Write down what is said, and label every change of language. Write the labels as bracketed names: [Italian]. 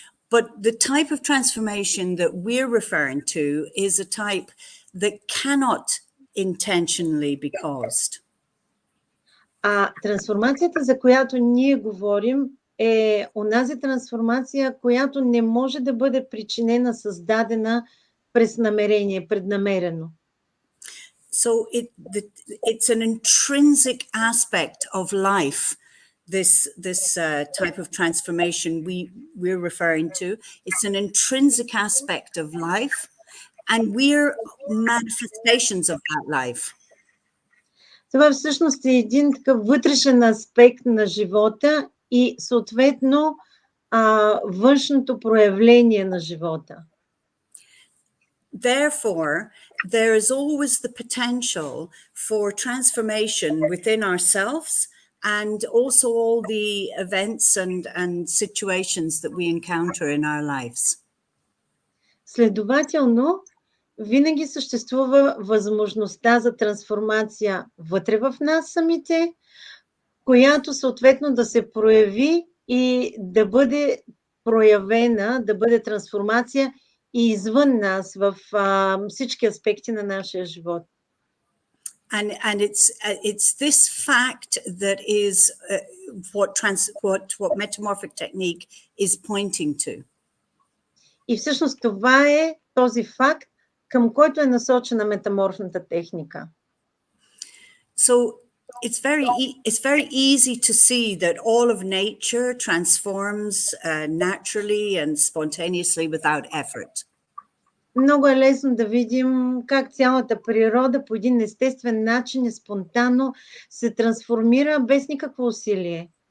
[English] But the type of transformation that we're referring to is a type that cannot intentionally be caused. [Bulgarian] Трансформацията, за която ние говорим, е онази трансформация, която не може да бъде причинена, създадена през намерение, преднамерено. [English] So it's an intrinsic aspect of life, this type of transformation we're referring to. It's an intrinsic aspect of life, and we're manifestations of that life. [Bulgarian] Това всъщност е един такъв вътрешен аспект на живота и съответно външното проявление на живота. [English] Therefore, there is always the potential for transformation within ourselves and also all the events and situations that we encounter in our lives. [Bulgarian] Следователно, винаги съществува възможността за трансформация вътре в нас самите, която съответно да се прояви и да бъде проявена, да бъде трансформация и извън нас в всички аспекти на нашия живот. [English] And it's this fact that is what metamorphic technique is pointing to. [Bulgarian] И всъщност това е този факт, към който е насочена метаморфната техника. [English] So it's very easy to see that all of nature transforms naturally and spontaneously without effort. [Bulgarian] Много е лесно да видим как цялата природа по един естествен начин и спонтанно се трансформира без никакво усилие.